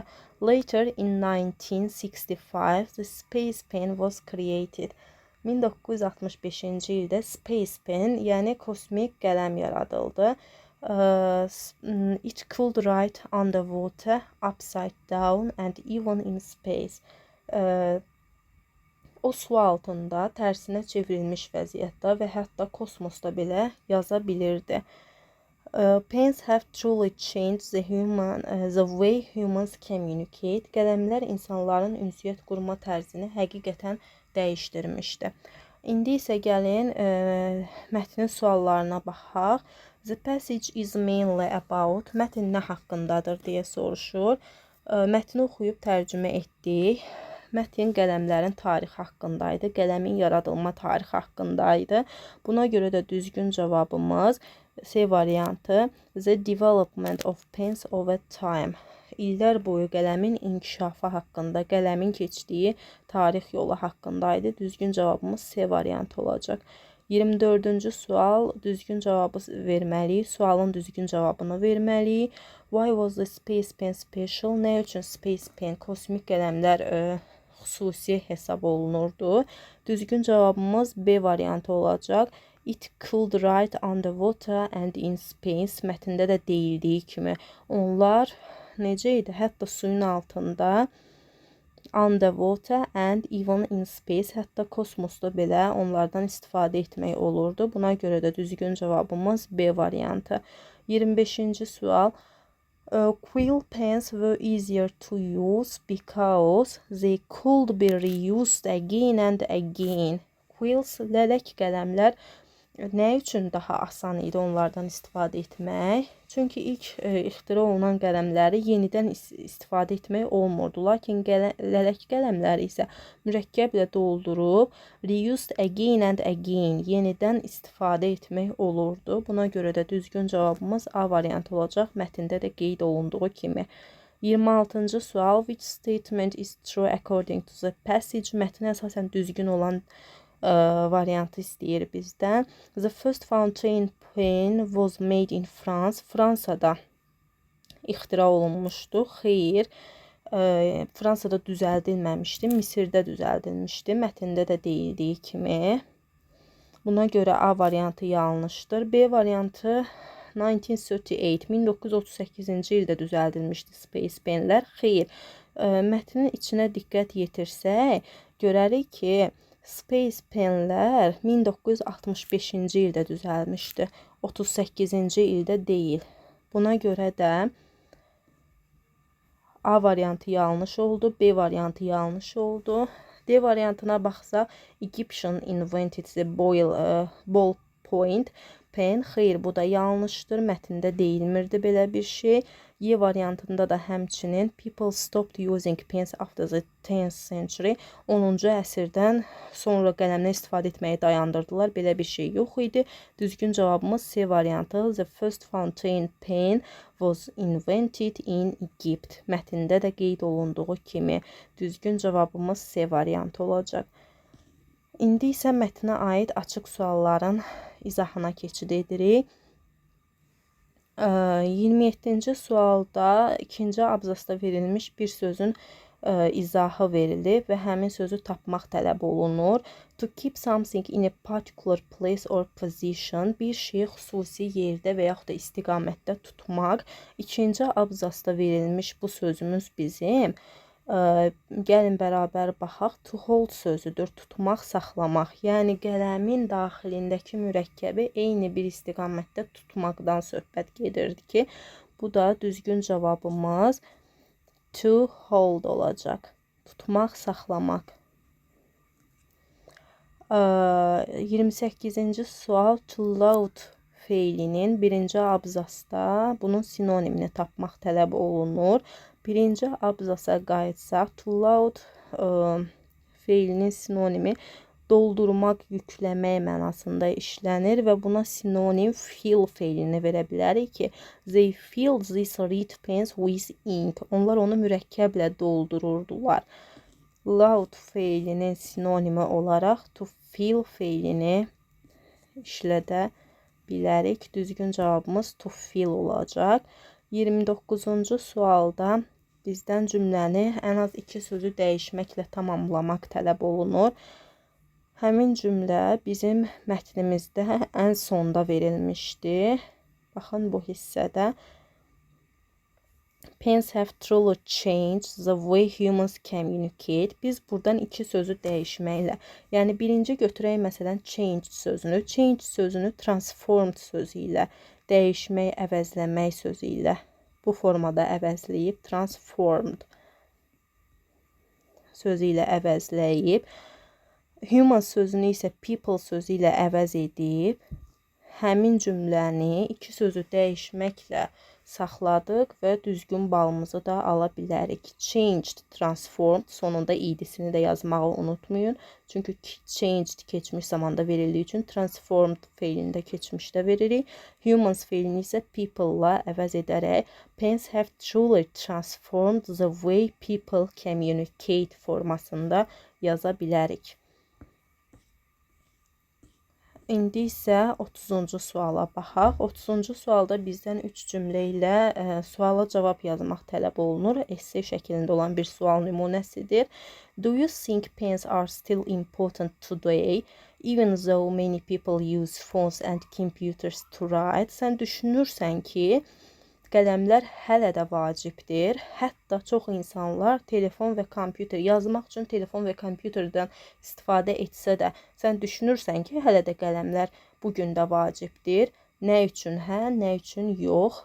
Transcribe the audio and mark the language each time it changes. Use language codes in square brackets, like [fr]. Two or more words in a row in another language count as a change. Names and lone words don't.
[en] Later in 1965, the space pen was created. [az] 1965-ci ildə [en] space pen, [az] yəni kosmik qələm yaradıldı. [en] It could write underwater, upside down and even in space. [az] O su altında tərsinə çevrilmiş vəziyyətdə və hətta kosmosda belə yaza bilirdi. [en] Pens have truly changed the way humans communicate. [az] Qələmlər insanların ünsiyyət qurma tərzini həqiqətən dəyişdirmişdi. İndi isə gəlin mətnin suallarına baxaq. [en] The passage is mainly about, [az] mətn nə haqqındadır deyə soruşur. Mətni oxuyub tərcümə etdik. Mətn qələmlərin tarixi haqqındaydı, qələmin yaradılma tarixi haqqındaydı. Buna görə də düzgün cavabımız C variantı, [en] the development of pens over time. [az] İllər boyu qələmin inkişafı haqqında, qələmin keçdiyi tarix yolu haqqındaydı. Düzgün cavabımız C variantı olacaq. 24-cü sual, düzgün cavabı verməliyik. Sualın düzgün cavabını verməliyik. [en] Why was the space pen special? [az] Nə üçün [en] space pen, [az] kosmik qələmlər xüsusi hesab olunurdu? Düzgün cavabımız B variantı olacaq. [en] It could write underwater and in space. [az] Mətndə də deyildiyi kimi onlar necə idi? Hətta suyun altında, [en] underwater and even in space, [az] hətta kosmosda belə onlardan istifadə etmək olurdu. Buna görə də düzgün cavabımız B variantı. 25-ci sual. [en] Quill pens were easier to use because they could be reused again and again. [az] Quills, lələk qələmlər nə üçün daha asan idi onlardan istifadə etmək? Çünki ilk ixtira olunan qələmləri yenidən istifadə etmək olmurdu. Lakin lələk qələmləri isə mürəkkəblə doldurub [en] reused again and again, [az] yenidən istifadə etmək olurdu. Buna görə də düzgün cavabımız A variantı olacaq. Mətndə də qeyd olunduğu kimi. 26-cı sual. [en] Which statement is true according to the passage? [az] Mətnə əsasən düzgün olan variantı istəyir bizdən. [en] The first fountain pen was made in France. [az] Fransada ixtira olunmuşdu. Xeyr, Fransada düzəldilməmişdi, Misirdə düzəldilmişdi. Mətndə də deyildiyi kimi. Buna görə A variantı yanlışdır. B variantı 1938-ci ildə düzəldilmişdi [en] space penlər. [az] Xeyr, mətnin içinə diqqət yetirsək, görərik ki, [en] space penlər [az] 1965-ci ildə düzəlmişdi. 38-ci ildə deyil. Buna görə də A variantı yanlış oldu, B variantı yanlış oldu. D variantına baxsaq, [en] Egyptian invented the ballpoint pen. [az] Xeyr, bu da yanlışdır. Mətndə deyilmirdi belə bir şey. Y variantında da həmçinin [en] people stopped using pens after the 10th century. [az] 10-cu əsrdən sonra qələmlə istifadə etməyi dayandırdılar. Belə bir şey yox idi. Düzgün cavabımız C variantı. [en] The first fountain pen was invented in Egypt. [az] Mətndə də qeyd olunduğu kimi düzgün cavabımız C variantı olacaq. İndi isə mətnə aid açıq sualların izahına keçid edirik. 27-ci sualda ikinci abzasda verilmiş bir sözün izahı verilib və həmin sözü tapmaq tələb olunur. [en] To keep something in a particular place or position, [az] bir şeyi xüsusi yerdə və yaxud da istiqamətdə tutmaq. İkinci abzasda verilmiş bu sözümüz bizim. Gəlin bərabər baxaq. [en] To hold [az] sözüdür, tutmaq, saxlamaq. Yəni qələmin daxilindəki mürəkkəbi eyni bir istiqamətdə tutmaqdan söhbət gedirdi ki, bu da düzgün cavabımız [en] to hold [az] olacaq. Tutmaq, saxlamaq. 28-ci sual. [en] To load [az] feilinin birinci abzasda bunun sinonimini tapmaq tələb olunur. Birinci abzasa qayıtsaq, [en] to load [az] feilinin sinonimi doldurmaq, yükləmək mənasında işlənir və buna sinonim fill feilini verə bilərik ki, [en] they filled these red pens with ink. [az] Onlar onu mürəkkəblə doldururdular. Loud feilinin sinonimi olaraq [en] to feel [az] feilini işlədə bilərik. Düzgün cavabımız [en] to feel [az] olacaq. 29-cu sualda bizdən cümləni ən az 2 sözü dəyişməklə tamamlamaq tələb olunur. Həmin cümlə bizim mətnimizdə ən sonda verilmişdi. Baxın bu hissədə. [en] Pens have truly changed the way humans communicate. [az] Biz buradan 2 sözü dəyişməklə, yəni birinci götürək məsələn change sözünü. Change sözünü transformed sözü ilə, dəyişmək, əvəzləmək sözü ilə bu formada əvəzləyib, transformed sözü ilə əvəzləyib. Human sözünü isə people sözü ilə əvəz edib, həmin cümləni 2 sözü dəyişməklə saxladıq və düzgün balımızı da ala bilərik. [en] Changed, transformed, [az] sonunda idisini də yazmağı unutmayın. Çünki changed keçmiş zamanda verildiyi üçün transformed feilini də keçmişdə veririk. Humans feilini isə people-la əvəz edərək [en] Pens have truly transformed the way people communicate [az] formasında yaza bilərik. İndi isə 30-cu suala baxaq. 30-cu sualda bizdən 3 cümlə ilə suala cavab yazmaq tələb olunur. Esse şəklində olan bir sual nümunəsidir. [en] Do you think pens are still important today, even though many people use phones and computers to write? [az] Sən düşünürsən ki, qələmlər hələ də vacibdir. Hətta çox insanlar telefon və kompüter yazmaq üçün telefon və kompüterdən istifadə etsə də, sən düşünürsən ki, hələ də qələmlər bu gün də vacibdir. Nə üçün hə, nə üçün yox?